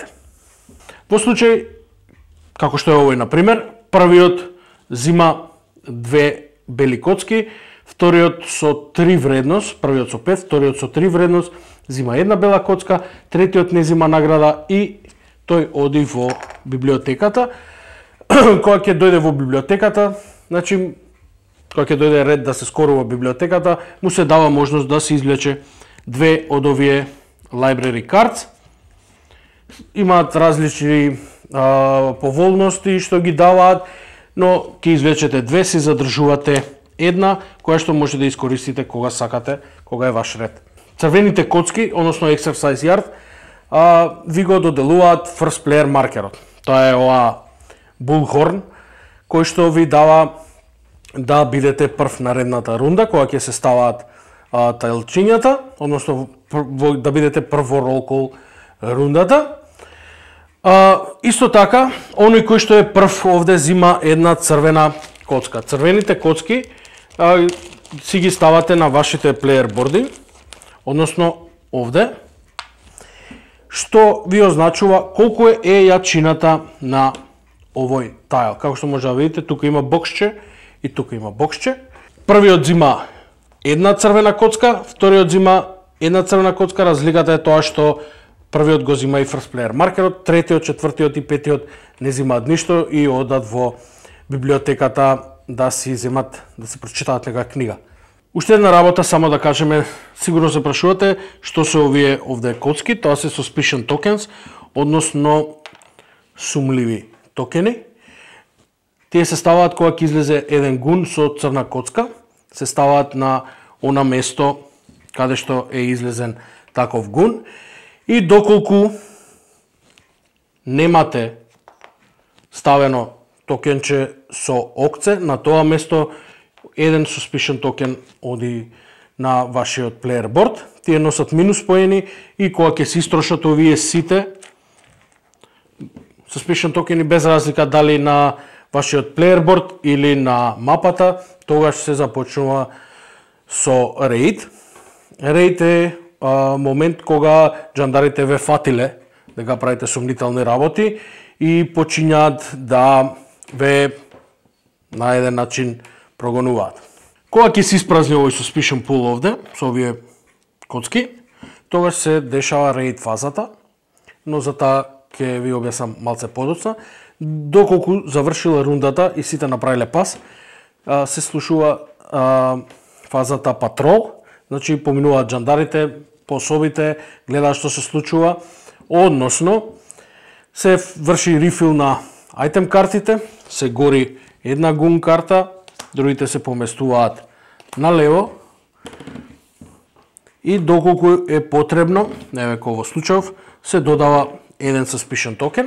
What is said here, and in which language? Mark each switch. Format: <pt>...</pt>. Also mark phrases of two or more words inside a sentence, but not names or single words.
<mk>Во случај, како што е овој, например, првиот зима две бели коцки, вториот со 3 вредност, првиот со 5, вториот со 3 вредност, зима една бела коцка, третиот не зима награда и тој оди во библиотеката. Кога ќе дојде во библиотеката, значи, кога ќе дојде ред да се скорува библиотеката, му се дава можност да се извлече две од овие</mk> <en>library cards.</en> <mk>Имаат различни поволности што ги даваат, но ќе извлечете две, си задржувате една, која што може да искористите кога сакате, кога е ваш ред. Црвените коцки, односно</mk> <en>exercise yard,</en> <mk>ви го доделуваат</mk> <en>first player</en> <mk>маркерот. Тоа е ова Bullhorn, кој што ви дава да бидете прв на редната рунда, кога ќе се ставаат тајлчињата, односно да бидете прв во</mk> <en>roll call</en> <mk>рундата. Исто така, оној кој што е прв овде зима една црвена коцка. Црвените коцки си ги ставате на вашите</mk> <en>player boards,</en> <mk>односно овде, што ви означува колку е јачината на овој тайл. Како што може да видите, тука има боксче и тука има боксче. Првиот зима една црвена коцка, вториот зима една црвена коцка, разликата е тоа што првиот го зима и</mk> <en>first player</en> <mk>маркерот, третиот, четвртиот и петиот не зимаат ништо и одат во библиотеката да си земат, да се прочитаат нека книга. Уште една работа, само да кажеме, сигурно се прашувате што се овие овде коцки, тоа се</mk> <en>suspicion tokens,</en> <mk>односно сумливи токени. Тие се ставаат кога ќе излезе еден гун со црна коцка, се ставаат на она место каде што е излезен таков гун, и доколку немате ставено токенче со окце, на тоа место еден suspicion токен оди на вашиот</mk> <en>player board,</en> <mk>тие носат минус поени и кога ќе се истрошат овие сите suspicion токени, без разлика дали на вашиот</mk> <en>player board</en> <mk>или на мапата, тогаш се започнува со рейд. Рейд е момент кога джандарите ве фатиле дека правите сумнителни работи и почињаат да ве на еден начин прогонуваат. Кога ќе се испразни овој</mk> <en>suspicion pool</en> <mk>овде, со овие коцки, тогаш се дешава рейд фазата, но за таа ќе ви објаснам малце подоцна. Доколку завршила рундата и сите направиле пас, се слушува фазата патрол, значи поминуваат джандарите по собите, гледаат што се случува, односно се врши рифил на ајтем картите, се гори една гун карта, другите се поместуваат на лево и доколку е потребно, еве како во случајов, се додава еден suspicion токен.</mk>